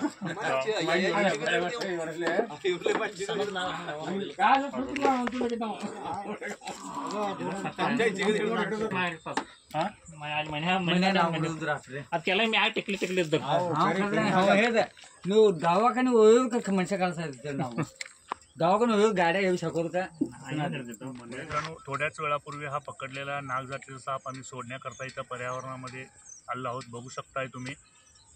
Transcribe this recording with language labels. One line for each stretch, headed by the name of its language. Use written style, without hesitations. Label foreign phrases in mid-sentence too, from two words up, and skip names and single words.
Kannada: ಅದಕ್ಕೆಲ್ಲ ಮ್ಯಾಗ ಟಿಕ್ಲಿ ಇದ್ದ ಹೇಳಿದೆ ನೀವು ದವಾಖಾನೆ ಹೋಗೋದಕ್ಕೆ ಮನುಷ್ಯ ಕಳ್ಸಿರ್ತೇವೆ ನಾವು
Marathi: दवाखाना होईल गाड्या येऊ शकतो का मित्रांनो थोड्याच वेळापूर्वी हा पकडलेला नागजातीचा साप आम्ही सोडण्याकरता इथं पर्यावरणामध्ये आलो आहोत. बघू शकताय तुम्ही